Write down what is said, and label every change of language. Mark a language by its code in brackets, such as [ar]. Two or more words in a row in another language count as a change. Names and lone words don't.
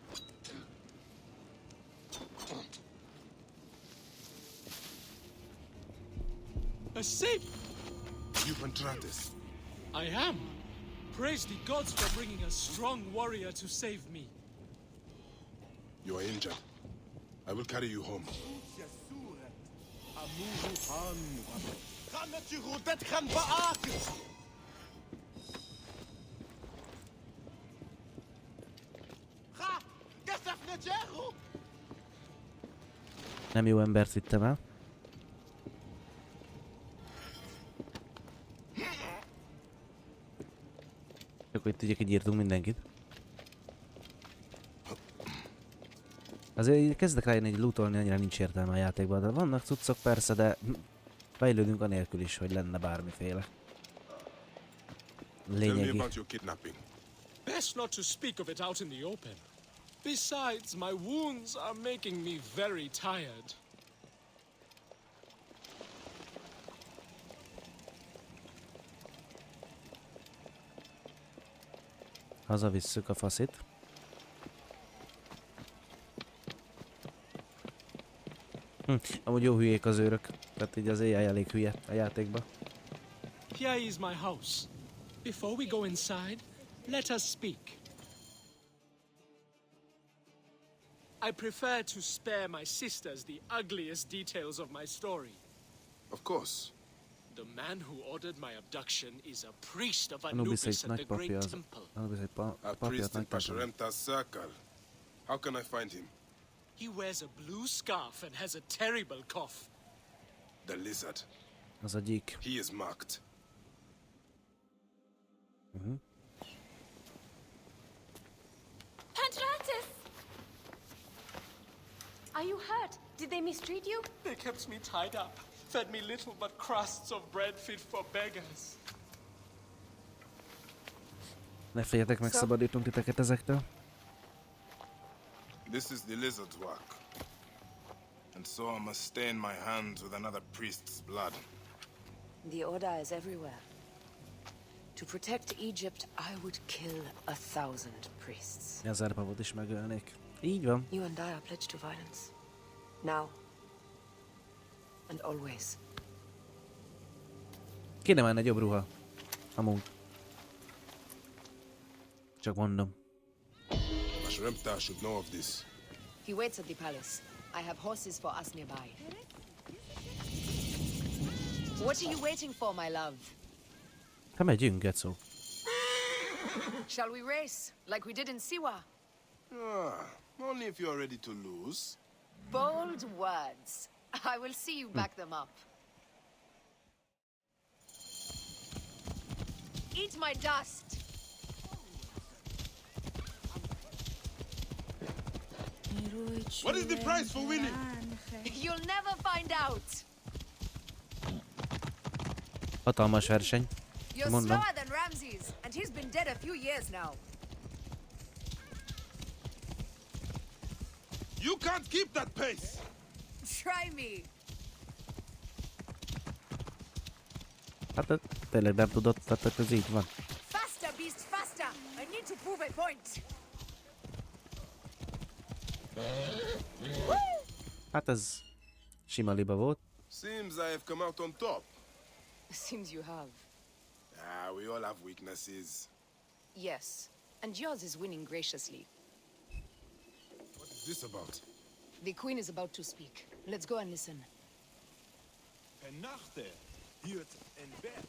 [en] A safe! You Pantrates. I am. Praise the gods for bringing a strong warrior to save me. You are injured. I will carry you home. [hu] Nem jó embert vittem el. Csak hogy tudják, hogy írtunk mindenkit. Azért így kezdek rájönni, hogy lootolni annyira nincs értelme a játékban, de vannak cuccok persze, de fejlődünk anélkül is, hogy lenne bármiféle. [en] Tell me [hu] Lényegi. [en] about your kidnapping. Best not to speak of it out in the open. Besides, my wounds are making me very tired. [hu] Hazavisszük a faszit. Amúgy jó hülyék az őrök. Tehát így az AI elég hülye a játékba. [en] Here is my house. Before we go inside, let us speak. I prefer to spare my sisters the ugliest details of my story. Of course. The man who ordered my abduction is a priest of Anubis Anubis [hu] egy [en] at the [hu] nagypapja [en] Great [hu] az... [en] Temple. [hu] Anubis egy A papja [en] priest [hu] nagy [en] in [hu] templom. [en] Pasharemta's circle. How can I find him? He wears a blue scarf and has a terrible cough. The lizard. [hu] Az a gyík. [en] He is marked. Pantratis! Are you hurt? Did they mistreat you? They kept me tied up, fed me little but crusts of bread fit for beggars. [hu] Ne féljetek, megszabadítunk titeket ezektől. [en] This is the lizard's work. And so I must stain my hands with another priest's blood. The order is everywhere. To protect Egypt, I would kill 1,000 priests. [hu] 1000 papot is megölnék. Így van. [en] You and I are pledged to violence. Now. And always. [hu] Kéne már egy jobb ruha. Amúgy. Csak mondom. [en] Pasharemta should know of this. He waits at the palace. I have horses for us nearby. What are you waiting for, my love? [hu] Hát megyünk, Gecó. [en] Shall we race, like we did in Siwa? Only if you're ready to lose. Bold words. I will see you back them up. Eat my dust! What is the price for winning? You'll never find out! [hu] Hatalmas verseny. [en] You're [hu] Mondom. [en] slower than Ramses, and he's been dead a few years now. You can't keep that pace! Try me. [hu] Hát tényleg nem tudod, tehát ez így van. [en] Faster, beast, faster. I need to prove a point. [hu] Hát ez sima liba volt. [en] Seems I have come out on top. Seems you have. We all have weaknesses. Yes, and yours is winning graciously. What is this about? The queen is about to speak. Let's go and listen. Nachte, hiert en bed.